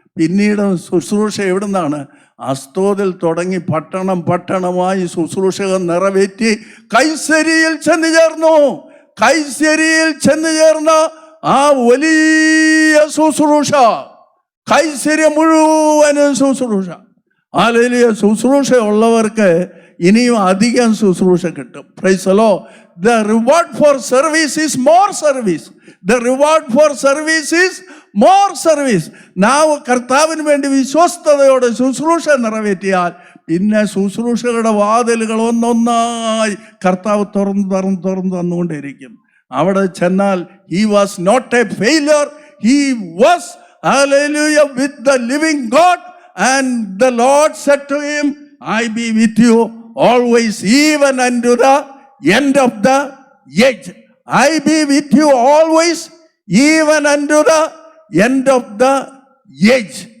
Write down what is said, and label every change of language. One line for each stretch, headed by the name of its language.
Malayalam: പിന്നീട് ശുശ്രൂഷ എവിടുന്നാണ്? അസ്തോദിൽ തുടങ്ങി പട്ടണമായി ശുശ്രൂഷകൾ നിറവേറ്റി കൈസരിയിൽ ചെന്ന് ചേർന്നു. കൈസരിയിൽ ചെന്ന് ചേർന്ന ആ വലിയ ശുശ്രൂഷ, കൈസര്യം മുഴുവനും ശുശ്രൂഷ. ഹല്ലേലൂയ. ശുശ്രൂഷ ഉള്ളവർക്ക് ഇനിയും അധികം ശുശ്രൂഷ കിട്ടും.
English: Praise the Lord. The reward for service is more service. The reward for service is more service.
Malayalam: നാം കർത്താവിന് വേണ്ടി വിശ്വസ്തയോടെ ശുശ്രൂഷ നിറവേറ്റിയാൽ പിന്നെ ശുശ്രൂഷകളുടെ വാതിലുകൾ ഒന്നൊന്നായി കർത്താവ് തുറന്നു തന്നുകൊണ്ടിരിക്കും. അവിടെ ചെന്നാൽ
English: he was not a failure. He was, hallelujah, with the living God. And the Lord said to him, I be with you always, even unto the end of the age. I be with you always, even unto the end of the age.